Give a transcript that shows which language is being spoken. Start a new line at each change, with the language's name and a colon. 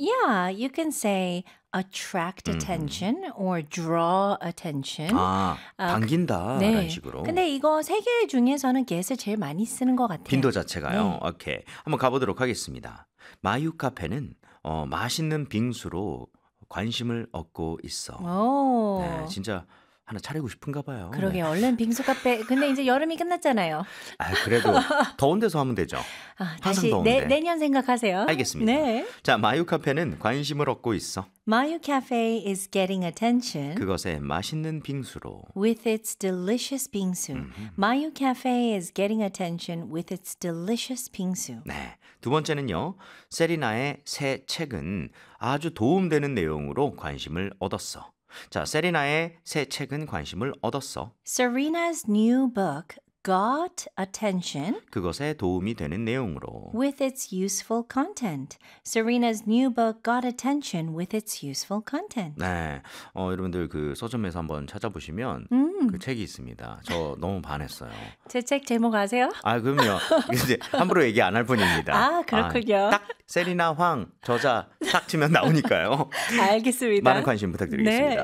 English: Yeah, you can say attract attention or draw attention.
Korean: 아, 당긴다 네. 라는 식으로. 근데 이거 세 개 중에서는 get을 제일 많이 쓰는 것 같아요. 빈도 자체가요. 네. 오케이, 한번 가보도록 하겠습니다. 마유 카페는 맛있는 빙수로 관심을 얻고 있어. 오. 네, 진짜 하나 차리고 싶은가 봐요. 그러게, 네. 얼른 빙수 카페. 근데 이제 여름이 끝났잖아요. 아, 그래도 더운 데서 하면 되죠. 아, 다시 내년 생각하세요. 알겠습니다. 네. 자, 마유 카페는 관심을 얻고 있어.
English: Mayu Cafe is getting attention.
Korean: 그것의 맛있는 빙수로.
English: With its delicious 빙수. Mayu Cafe is getting attention with its delicious 빙수.
Korean: 네. 두 번째는요. 세리나의 새 책은 아주 도움되는 내용으로 관심을 얻었어. 자, 세리나의 새 책은 관심을 얻었어.
English: Serena's new book got attention.
Korean: 그것에 도움이 되는 내용으로.
English: With its useful content. Serena's new book got attention with its useful content.
Korean: 네. 여러분들 그 서점에서 한번 찾아보시면 그 책이 있습니다. 저 너무 반했어요. 제 책 제목 아세요? 아, 그럼요. 이제 함부로 얘기 안 할 뿐입니다. 아, 그렇군요. 딱 세리나 황 저자 딱 치면 나오니까요. 알겠습니다. 많은 관심 부탁드리겠습니다.